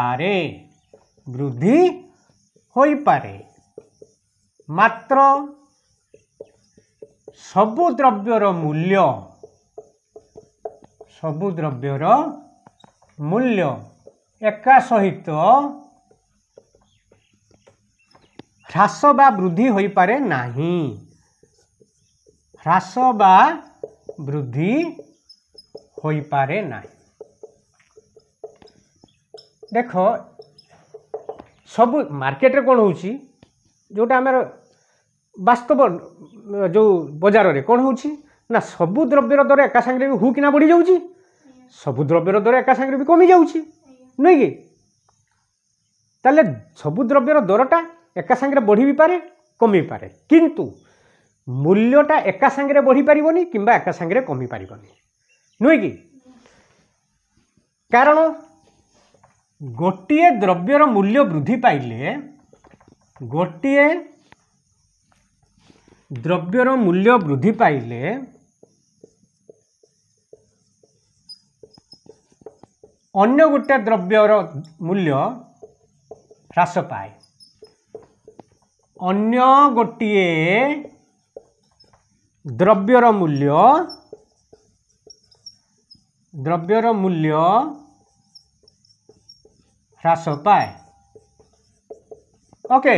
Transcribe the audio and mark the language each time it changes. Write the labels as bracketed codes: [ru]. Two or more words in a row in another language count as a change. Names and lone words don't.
[or] ପାରେ ମାତ୍ର ସବୁ ଦ୍ରବ୍ୟର ମୂଲ୍ୟ ଏକା ସହିତ ହ୍ରାସ ବା ବୃଦ୍ଧି ହୋଇ ପାରେ ନାହିଁ ହ୍ରାସ ବା ବୃଦ୍ଧି ହୋଇ ପାରେ ନାହିଁ। ଦେଖ ସବୁ ମାର୍କେଟ ରେ କଣ ହେଉଛି ଯୋଉଟା ଆମ ବାସ୍ତବ ଯୋ ବଜାର ରେ କଣ ହେଉଛି ନା ସବୁ ଦ୍ରବ୍ୟର ଦର ଏକା ସଙ୍ଗେ ବି ହୁ କିନା ବଢ଼ି ଯାଉଛି ସବୁ ଦ୍ରବ୍ୟର ଦର ଏକା ସଙ୍ଗେ ବି କମି ଯାଉଛି ନାହିଁ କି ତାହାଲେ ସବୁ ଦ୍ରବ୍ୟର ଦରଟା ଏକା ସଙ୍ଗେ ବଢ଼ି ବି ପାରେ କମି ପାରେ କିନ୍ତୁ ମୂଲ୍ୟଟା ଏକା ସଙ୍ଗେ ବଢ଼ି ପାରିବନି କିମ୍ବା ଏକା ସଙ୍ଗେ କମି ପାରିବନି ନୁହେଁ କି କାରଣ ଗୋଟିଏ ଦ୍ରବ୍ୟର ମୂଲ୍ୟ ବୃଦ୍ଧି ପାଇଲେ ଗୋଟିଏ ଦ୍ରବ୍ୟର ମୂଲ୍ୟ ବୃଦ୍ଧି ପାଇଲେ ଅନ୍ୟ ଗୋଟେ ଦ୍ରବ୍ୟର ମୂଲ୍ୟ ହ୍ରାସ ପାଏ ଅନ୍ୟ ଗୋଟିଏ ଦ୍ରବ୍ୟର ମୂଲ୍ୟ ହ୍ରାସ ପାଏ ଓକେ।